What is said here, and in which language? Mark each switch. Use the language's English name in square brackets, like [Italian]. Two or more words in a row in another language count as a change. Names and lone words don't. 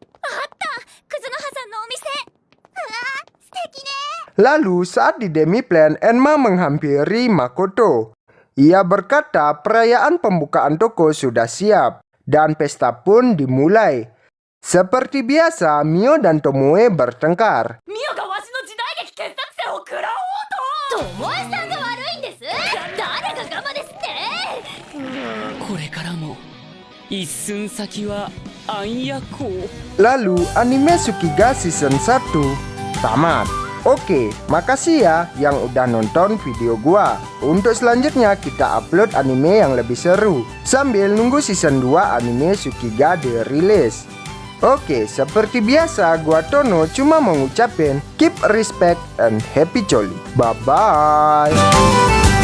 [Indonesian] Lalu saat di Demiplan, Enma menghampiri Makoto. Ia berkata perayaan pembukaan toko sudah siap dan pesta pun dimulai. Seperti biasa, Mio dan Tomoe bertengkar. [Japanese] これからも一寸先は暗夜行 [Indonesian] Lalu anime Tsukiga season 1 tamat. Oke, makasih ya yang udah nonton video gua. Untuk selanjutnya kita upload anime yang lebih seru sambil nunggu season 2 anime Tsukiga dirilis. Oke, seperti biasa gua Tono cuma mau ngucapin [English] keep respect and happy jolly. Bye bye.